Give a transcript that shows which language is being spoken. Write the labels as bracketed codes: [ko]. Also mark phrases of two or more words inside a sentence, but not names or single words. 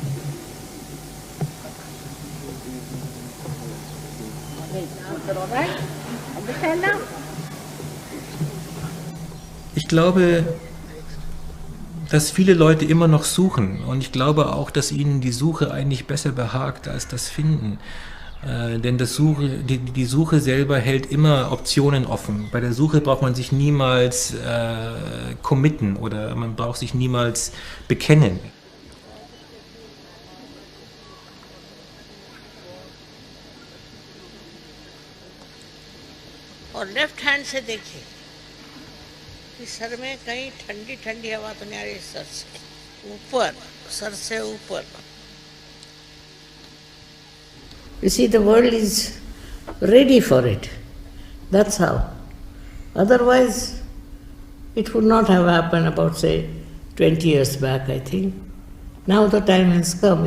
[de] Ich glaube, dass viele Leute immer noch suchen und ich glaube auch, dass ihnen die Suche eigentlich besser behagt als das Finden. Denn die Suche selber hält immer Optionen offen. Bei der Suche braucht man sich niemals committen oder man braucht sich niemals bekennen. [hi] और [en] left hand [hi] से देखिए कि सर में कहीं ठंडी ठंडी हवा तो नहीं आ रही, सर से ऊपर, सर से ऊपर. [en] You see, the world is ready for it. That's how. Otherwise, it would not have happened about, say, 20 years back, I think. Now the time has come.